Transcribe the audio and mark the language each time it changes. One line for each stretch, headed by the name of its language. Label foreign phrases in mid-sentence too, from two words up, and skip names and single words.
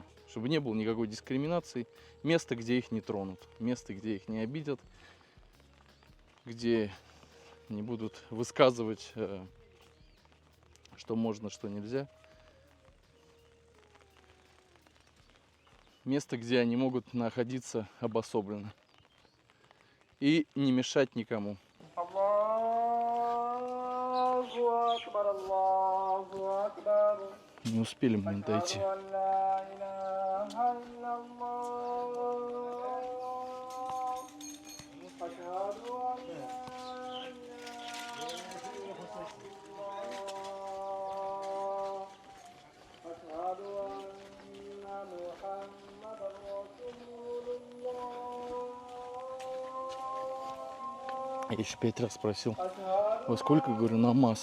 Russian: Чтобы не было никакой дискриминации, место, где их не тронут, место, где их не обидят, где не будут высказывать, что можно, что нельзя. Место, где они могут находиться обособленно и не мешать никому.
Arabic: الله أكبر الله أكبر
Russian: Не успели мы дойти.
Arabic: أشهد ألا إله إلا الله أشهد ألا أشهد أن محمدا رسول الله
Russian: Я еще 5 раз спросил, во сколько, говорю, намаз?